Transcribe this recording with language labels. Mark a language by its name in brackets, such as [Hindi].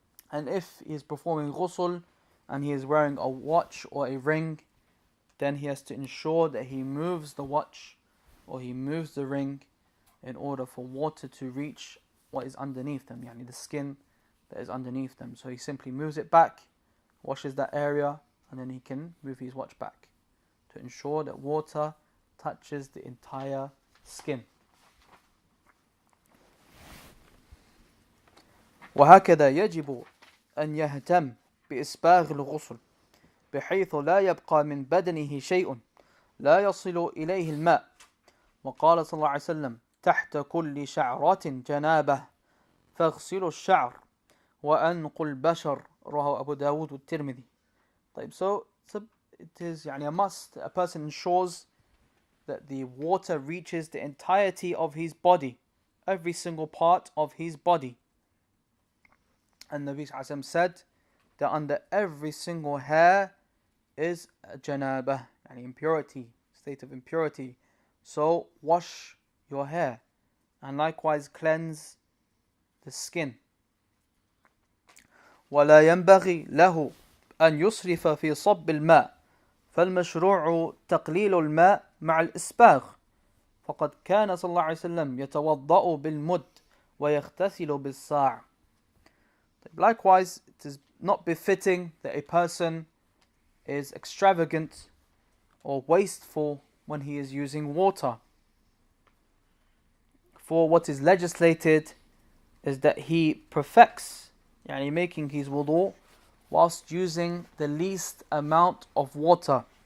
[English] And if he is performing ghusl and he is wearing a watch or a ring, then he has to ensure that he moves the watch or he moves the ring in order for water to reach what is underneath them, the skin that is underneath them. So he simply moves it back, washes that area, and then he can move his watch back to ensure that water touches the entire skin. [Arabic] وهكذا يجب أن يهتم بإسباغ الغسل بحيث لا يبقى من بدنه شيء لا يصل إليه الماء. وقال صلى الله عليه وسلم تحت كل شعرة جنابة فاغسلوا الشعر وأنقوا البشر رواه أبو داود والترمذي. [English] So it is a must, a person ensures that the water reaches the entirety of his body, every single part of his body. And Nabi Sallallahu Alaihi Wasallam said that under every single hair is janabah, impurity, state of impurity. So wash your hair and likewise cleanse the skin. [Arabic] ولا ينبغي له أن يسرف في صب الماء فالمشروع تقليل الماء مع الإسباغ فقد كان صلى الله عليه وسلم يتوضأ بالمد ويغتسل بالصاع. [English] Likewise, it is not befitting that a person is extravagant or wasteful when he is using water. For what is legislated is that he perfects, making his wudu whilst using the least amount of water.